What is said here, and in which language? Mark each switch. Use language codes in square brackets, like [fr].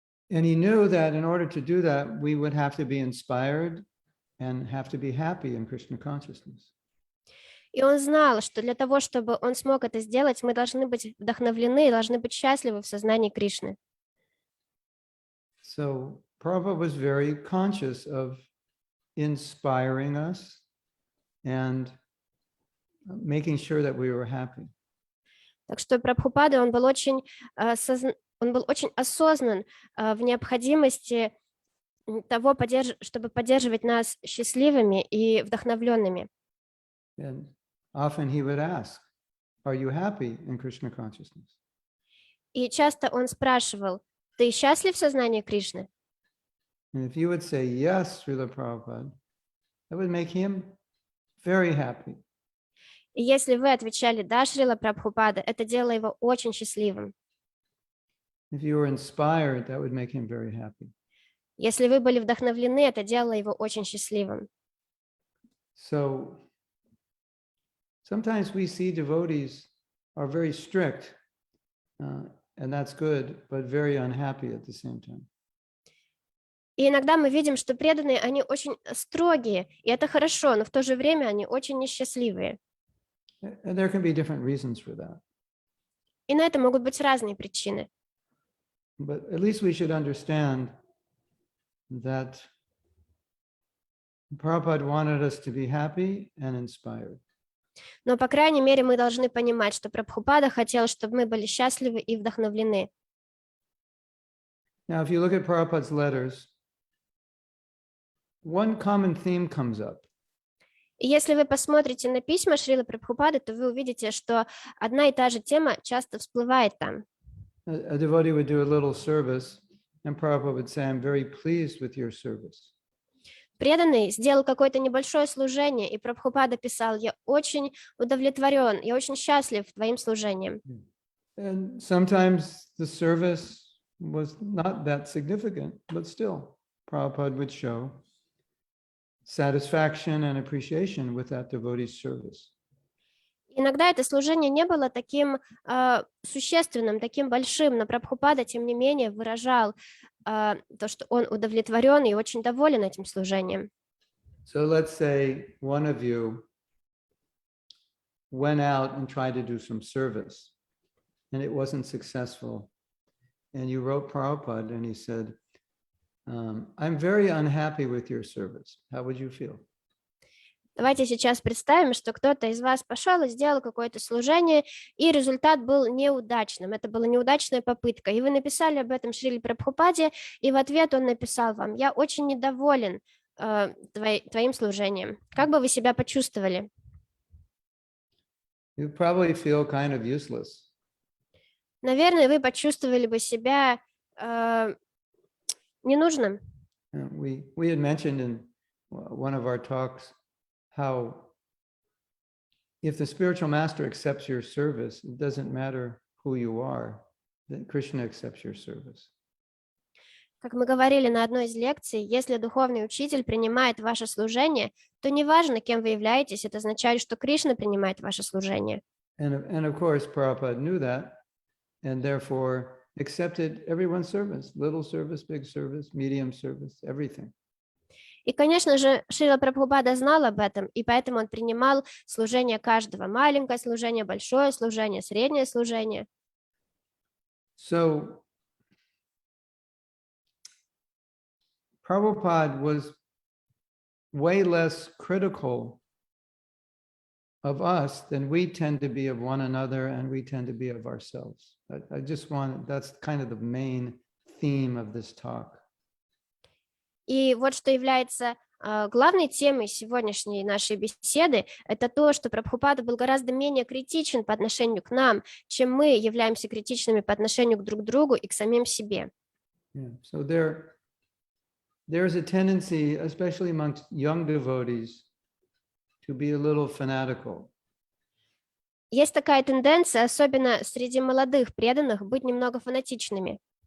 [en] And he knew that in order to do that, we would have to be inspired and have to be happy in Krishna consciousness. [ru] И он знал, что для того, чтобы он смог это сделать, мы должны быть вдохновлены и должны быть счастливы в сознании Кришны. [en] So Prabhupada was very conscious of inspiring us and making sure that we were happy. [ru] Так что Прабхупада, он был очень осознан в необходимости того, чтобы поддерживать нас счастливыми и вдохновленными. [en] And often he would ask, "Are you happy in Krishna consciousness?" [ru] И часто он спрашивал: ты счастлив в сознании Кришны? [en] And if you would say yes, Srila Prabhupada, that would make him very happy. [ru] И если вы отвечали «да, Шрила Прабхупада», это делало его очень счастливым. [en] If you were inspired, that would make him very happy. [ru] Если вы были вдохновлены, это делало его очень счастливым. [en] So sometimes we see devotees are very strict, and that's good, but very unhappy at the same time. [ru] И иногда мы видим, что преданные, они очень строгие, и это хорошо, но в то же время они очень несчастливые. [en] And there can be different reasons for that. [ru] И на это могут быть разные причины. [en] But at least we should understand that Prabhupada wanted us to be happy and inspired. [ru] Но, по крайней мере, мы должны понимать, что Прабхупада хотел, чтобы мы были счастливы и вдохновлены. [en] Now, if you look at Prabhupada's letters, one common theme comes up. [ru] И если вы посмотрите на письма Шрилы Прабхупады, то вы увидите, что одна и та же тема часто всплывает там. [en] A devotee would do a little service, and Prabhupada would say, "I'm very pleased with your service." [ru] Преданный сделал какое-то небольшое служение, и Прабхупада писал: я очень удовлетворен, я очень счастлив твоим служением. [en] And sometimes the service was not that significant, but still, Prabhupada would show satisfaction and appreciation with that devotee's service. [ru] Иногда это служение не было таким существенным, таким большим, но Прабхупада, тем не менее, выражал то, что он удовлетворен и очень доволен этим служением. [en] So let's say one of you went out and tried to do some service and it wasn't successful. And you wrote Prabhupada and he said, I'm very unhappy with your service. How would you feel? [ru] Давайте сейчас представим, что кто-то из вас пошел и сделал какое-то служение, и результат был неудачным. Это была неудачная попытка. И вы написали об этом Шриле Прабхупаде, и в ответ он написал вам: «Я очень недоволен твоим служением». Как бы вы себя почувствовали? [en] You probably feel kind of useless. [ru] Наверное, вы почувствовали бы себя ненужным. [en] We had mentioned in one of our talks how if the spiritual master accepts your service, it doesn't matter who you are, that Krishna accepts your service. [ru] Как мы говорили на одной из лекций, если духовный учитель принимает ваше служение, то неважно, кем вы являетесь, это означает, что Кришна принимает ваше служение. [en] And of course, Prabhupada knew that and therefore accepted everyone's service, little service, big service, medium service, everything. [ru] И, конечно же, Шрила Прабхупада знал об этом, и поэтому он принимал служение каждого. Маленькое служение, большое служение, среднее служение. [en] So Prabhupada was way less critical of us than we tend to be of one another and we tend to be of ourselves. I just want, that's kind of the main theme of this talk. [ru] И вот что является главной темой сегодняшней нашей беседы, это то, что Прабхупада был гораздо менее критичен по отношению к нам, чем мы являемся критичными по отношению к друг другу и к самим себе. [en] Yeah. So there's a tendency, especially amongst young devotees, to be a little fanatical. [ru] Есть такая тенденция, особенно среди молодых преданных, быть немного фанатичными.